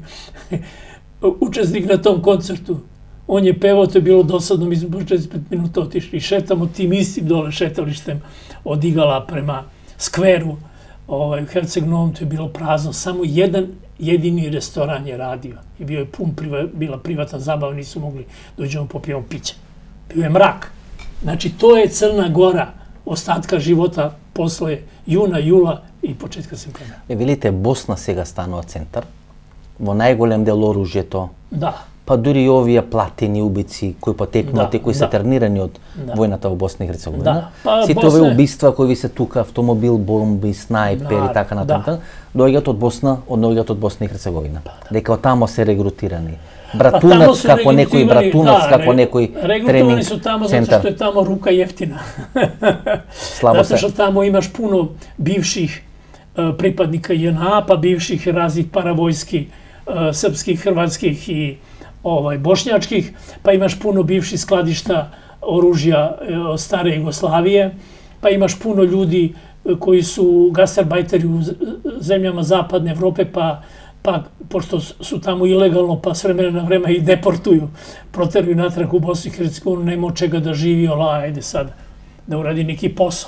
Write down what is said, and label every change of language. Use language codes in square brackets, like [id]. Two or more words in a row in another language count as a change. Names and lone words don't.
[sr] učesnik na tom koncertu. On je pevao, to je bilo dosadno, mi smo po 45 minuta otišli i šetamo tim istim dole šetalištem od Igala prema skveru, u Herceg Novom, to je bilo prazno, samo jedan jedini restoran je radio i bio je bila privatna zabava, nisu mogli dođemo popijemo piće. Bio je mrak. Znači, to je Crna Gora ostatka života posle juna, jula i početka septembra. [mk] Видите, Босна сега станува центар, во најголем дел оружјето, Да. па дури и овие платени убици кои потекнуваат и кои се тренирани од војната во Босна и Херцеговина. Сите овие убиства кои ви се тука, автомобил, бомби, снайпери и така натаму, доаѓаат од Босна и Херцеговина. Дека од тамо се регрутирани. Брatunac, како некој Bratunac, како некој тренинг [sr] Регрутовани su tamo zato što je tamo ruka jeftina. Zato što tamo imaš puno bivših pripadnika JNA, pa bivših raznih paravojski, srpskih, hrvatskih i bošnjačkih, pa imaš puno bivših skladišta oružja stare Jugoslavije, pa imaš puno ljudi koji su gastarbajteri u zemljama zapadne Evrope, pa pošto su tamo ilegalno, pa s vremena na vreme i deportuju, proteruju natrag u Bosnu i Hercegovinu, nema od čega da živi, ajde sad da uradi neki posao.